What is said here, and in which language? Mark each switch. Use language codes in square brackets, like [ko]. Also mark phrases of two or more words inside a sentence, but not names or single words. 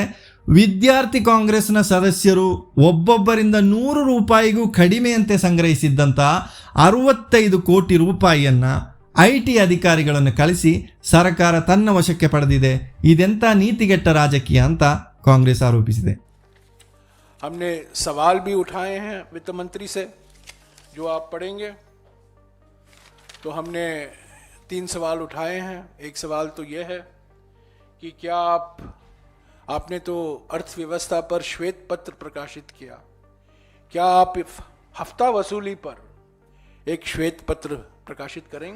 [kn] ವಿದ್ಯಾರ್ಥಿ ಕಾಂಗ್ರೆಸ್ನ ಸದಸ್ಯರು ಒಬ್ಬೊಬ್ಬರಿಂದ 100 ರೂಪಾಯಿಗೂ ಕಡಿಮೆಯಂತೆ ಸಂಗ್ರಹಿಸಿದ್ದಂಥ 65 ಕೋಟಿ ರೂಪಾಯಿಯನ್ನು ಐಟಿ ಅಧಿಕಾರಿಗಳನ್ನು ಕಳಿಸಿ ಸರ್ಕಾರ ತನ್ನ ವಶಕ್ಕೆ ಪಡೆದಿದೆ. ಇದೆಂಥ ನೀತಿಗೆಟ್ಟ ರಾಜಕೀಯ ಅಂತ ಕಾಂಗ್ರೆಸ್ ಆರೋಪಿಸಿದೆ. [hi] हमने सवाल भी उठाए हैं वित्त मंत्री से, जो आप पढ़ेंगे. तो हमने 3 सवाल उठाए हैं. एक सवाल तो यह है कि क्या आपने तो अर्थव्यवस्था पर श्वेत पत्र प्रकाशित किया, क्या आप हफ्ता वसूली पर एक श्वेत पत्र प्रकाशित करेंगे?